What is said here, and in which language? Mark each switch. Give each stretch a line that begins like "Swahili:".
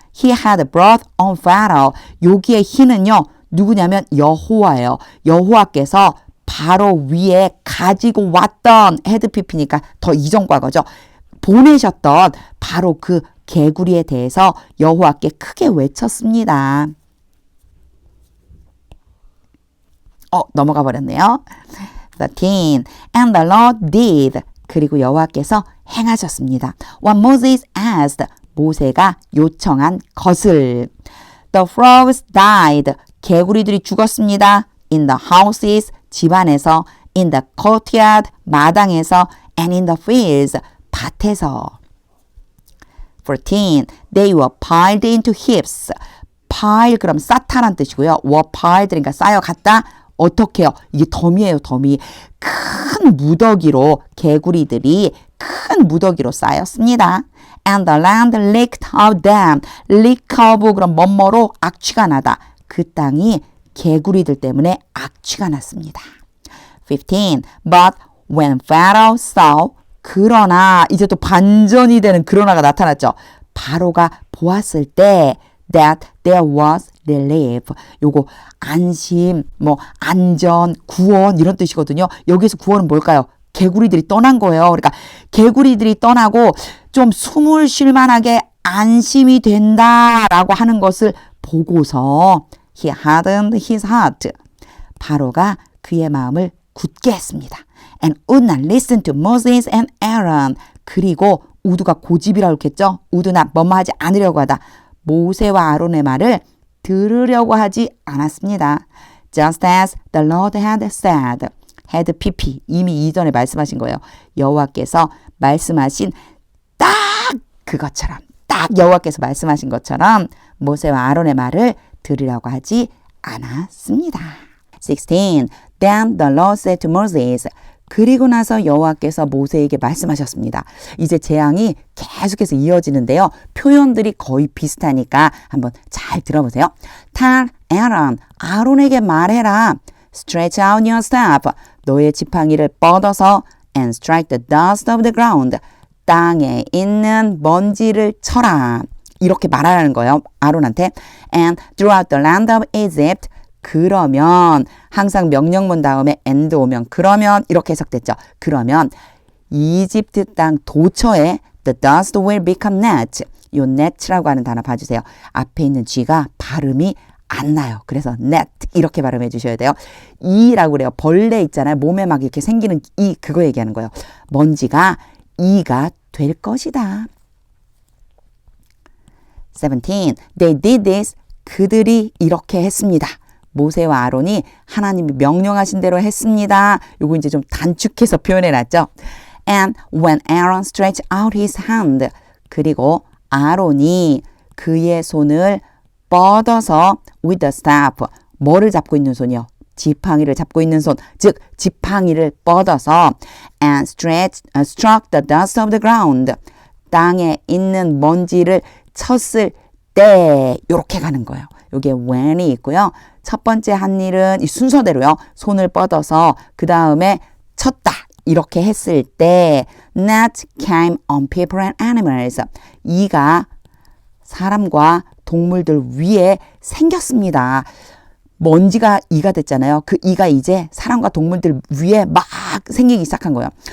English: He had brought on Pharaoh.
Korean: 여기에 he는요. 누구냐면 여호와예요. 여호와께서 바로 위에 가지고 왔던 헤드피피니까 더 이전 과거죠. 보내셨던 바로 그 개구리에 대해서 여호와께 크게 외쳤습니다. 넘어가 버렸네요.
English: 13. And the Lord did.
Korean: 그리고 여호와께서 행하셨습니다.
English: What Moses asked.
Korean: 모세가 요청한 것을.
English: The frogs died.
Korean: 개구리들이 죽었습니다.
English: In the houses.
Korean: 집안에서.
English: In the courtyard.
Korean: 마당에서.
English: And in the fields.
Korean: 밭에서.
English: 14. They were piled into heaps.
Korean: pile 그럼 쌓다란 뜻이고요. were piled 그러니까 쌓여갔다. 어떻게 해요? 이게 더미예요. 더미. 큰 무더기로 개구리들이 큰 무더기로 쌓였습니다.
English: And the land leaked of them.
Korean: leak of 그럼 뭐뭐로 악취가 나다. 그 땅이 개구리들 때문에 악취가 났습니다. 15.
English: But when Pharaoh saw
Korean: 그러나 이제 또 반전이 되는 그러나가 나타났죠. 바로가 보았을 때
English: that there was relief.
Korean: 요거 안심, 안전, 구원 이런 뜻이거든요. 여기서 구원은 뭘까요? 개구리들이 떠난 거예요. 그러니까 개구리들이 떠나고 좀 숨을 쉴 만하게 안심이 된다라고 하는 것을 보고서
English: he hardened his heart.
Korean: 바로가 그의 마음을 굳게 했습니다.
English: And would not listen to Moses and Aaron.
Korean: 그리고 우드가 고집이라고 했겠죠. 우드나 뭐뭐 하지 않으려고 하다. 모세와 아론의 말을 들으려고 하지 않았습니다.
English: Just as the Lord had said.
Korean: had pp 이미 이전에 말씀하신 거예요. 여호와께서 말씀하신 딱 그것처럼 딱 여호와께서 말씀하신 것처럼 모세와 아론의 말을 들으려고 하지 않았습니다. 16.
English: Then the Lord said to Moses.
Korean: 그리고 나서 여호와께서 모세에게 말씀하셨습니다. 이제 재앙이 계속해서 이어지는데요. 표현들이 거의 비슷하니까 한번 잘 들어보세요.
English: Tell Aaron,
Korean: 아론에게 말해라.
English: Stretch out your staff.
Korean: 너의 지팡이를 뻗어서
English: and strike the dust of the ground.
Korean: 땅에 있는 먼지를 쳐라. 이렇게 말하라는 거예요. 아론한테.
English: And throughout the land of Egypt.
Korean: 그러면 항상 명령문 다음에 and 오면 그러면 이렇게 해석됐죠. 그러면 이집트 땅 도처에
English: the dust will become net.
Korean: 요 net라고 하는 단어 봐주세요. 앞에 있는 G가 발음이 안 나요. 그래서 net 이렇게 발음해 주셔야 돼요. 이라고 그래요. 벌레 있잖아요. 몸에 막 이렇게 생기는 이 그거 얘기하는 거예요. 먼지가 이가 될 것이다.
English: 17. They did this.
Korean: 그들이 이렇게 했습니다. 모세와 아론이 하나님이 명령하신 대로 했습니다. 요거 이제 좀 단축해서 표현해 놨죠.
English: And when Aaron stretched out his hand.
Korean: 그리고 아론이 그의 손을 뻗어서
English: with the staff.
Korean: 뭐를 잡고 있는 손이요? 지팡이를 잡고 있는 손. 즉 지팡이를 뻗어서
English: and struck the dust of the ground.
Korean: 땅에 있는 먼지를 쳤을 때 이렇게 가는 거예요. 이게 when이 있고요. 첫 번째 한 일은 이 순서대로요. 손을 뻗어서 그 다음에 쳤다. 이렇게 했을 때
English: net came on people and animals.
Korean: 이가 사람과 동물들 위에 생겼습니다. 먼지가 이가 됐잖아요. 그 이가 이제 사람과 동물들 위에 막 생기기 시작한 거예요.